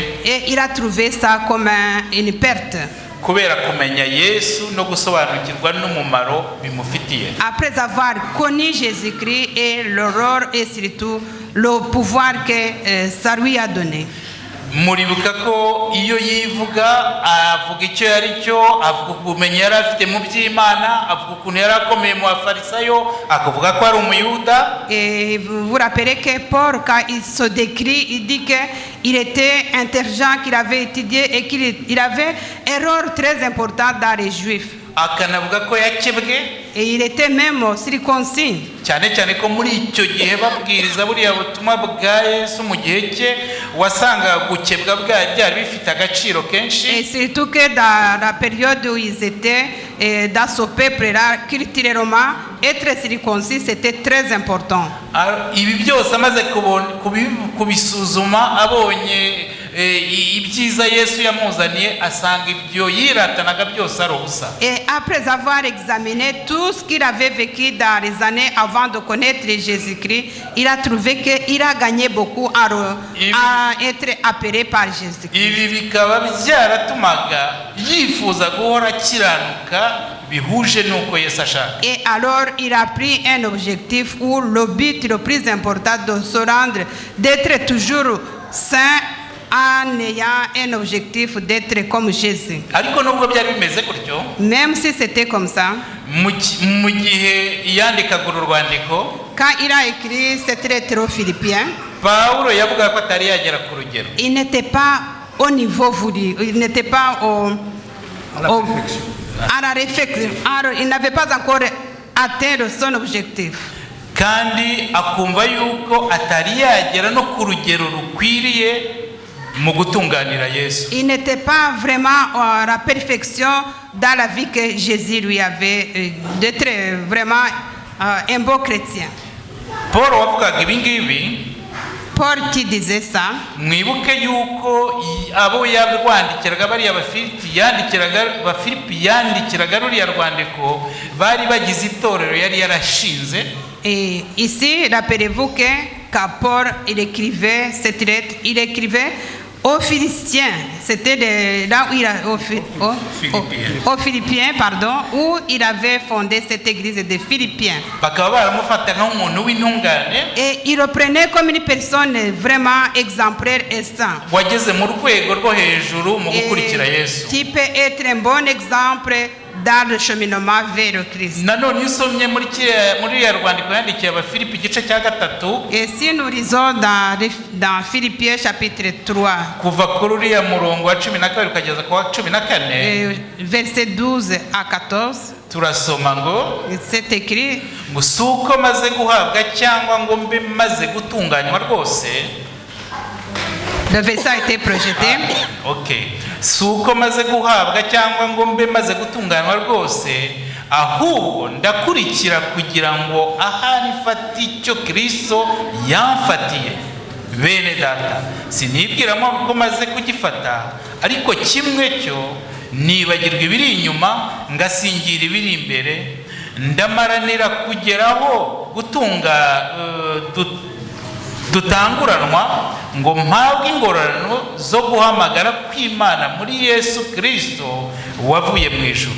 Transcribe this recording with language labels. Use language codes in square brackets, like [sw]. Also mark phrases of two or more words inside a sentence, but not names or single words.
[fr] Et il a trouvé ça comme une perte. [rw] Kubera kumenya Yesu no gusobanukirwa n'umumaro bimufitiye. [fr] Après avoir connu Jésus-Christ et l'aurore et surtout le pouvoir que ça lui a donné. [rw] Muribuka ko iyo yivuga avuga icyo yari cyo, avuga ubumenyi yari afite mu by'Imana, avuga ukuntu yari akomeye mu Bafarisayo, akavuga ko ari umuyuda. [fr] Et vous vous rappelez que Paul, quand il se décrit, il dit qu'il était intelligent, qu'il avait étudié et qu'il avait erreur très importante dans les Juifs. [rw] Akanavuga ko yakebwe. [fr] Et il était même circoncis. [rw] Cyane cyane ko muri icyo gihe babwiriza buriya butumwa bwa Yesu mu gihe cye wasanga gukebwa byari bifite agaciro kenshi. [fr] Et surtout que dans la période où ils étaient, dans ce peuple-là, culturellement, être circoncis, c'était très important. [rw] Ibi byose amaze kubisuzuma abonye ibyiza Yesu yamuzaniye, asanga ibyo yiratanaga byose ari ubusa. [fr] Et après avoir examiné tout ce qu'il avait vécu dans les années avant de connaître Jésus-Christ, il a trouvé qu'il a gagné beaucoup à être appelé par Jésus-Christ. [rw] Ibi bikaba byaratumaga yifuza guhora akiranuka bihuje nuko Yesu ashaka. [fr] Et alors il a pris un objectif où le but le plus important de se rendre, d'être toujours saint, en ayant un objectif d'être comme Jésus. [rw] Ariko nubwo byari bimeze gutyo, [fr] Même si c'était comme ça, [rw] mu gihe yandikaga urwandiko, [fr] quand il a écrit cette lettre aux Philippiens, [rw] Pawulo yavuga ko atari yagera ku rugero. [fr] il n'était pas au niveau voulu, il n'était pas à la réflexion. Il n'avait pas encore atteint son objectif. [rw] Kandi akumva yuko atari yagera no ku rugero rukwiriye mu gutunganira Yesu. [fr] Il n'était pas vraiment à la perfection dans la vie que Jésus lui avait, d'être vraiment un beau chrétien. [rw] Paul wavugaga ibi ngibi, [fr] Paul qui disait ça, [rw] mwibuke yuko abo yarwandikiraga bariya Bafilipi yandikiraga ruriya rwandiko bari bagize itorero yari yarashinze. [fr] et ici, rappelez-vous que quand Paul il écrivait cette lettre, il écrivait aux Philistins, c'était là où il a, aux Philippiens, pardon, où il avait fondé cette église des Philippiens. Et il reprenait comme une personne vraiment exemplaire et sainte. Qui peut être un bon exemple dans le cheminement vers le Christ. [rw] nanone iyo usomye muri ya rwandiko yandikiye abafilipi igice cya 3 [fr] Et si nous lisons dans Philippiens chapitre 3, [rw] kuva kuri uriya murongo wa 12 ukageza ku wa 14 [fr] verset 12 à 14, [rw] turasoma ngo [fr] c'est écrit: [rw] ngo si uko maze guhabwa cyangwa ngo mbe maze gutunganywa rwose. [fr] le verset a été projeté. [rw] Okay, si uko maze guhabwa cyangwa ngo mbe maze gutunganywa rwose, ahubwo ndakurikira kugira ngo ahari mfate icyo Kristo yamfatiye. Bene data, sinibwiramo ko maze kugifata, ariko kimwe cyo nibagirwa ibiri inyuma ngasingira ibiri imbere, ndamaranira kugeraho dutanguranwa ngo mpabwe ingororano zo guhamagara kw'Imana muri Yesu Kristo wavuye mu ijuru.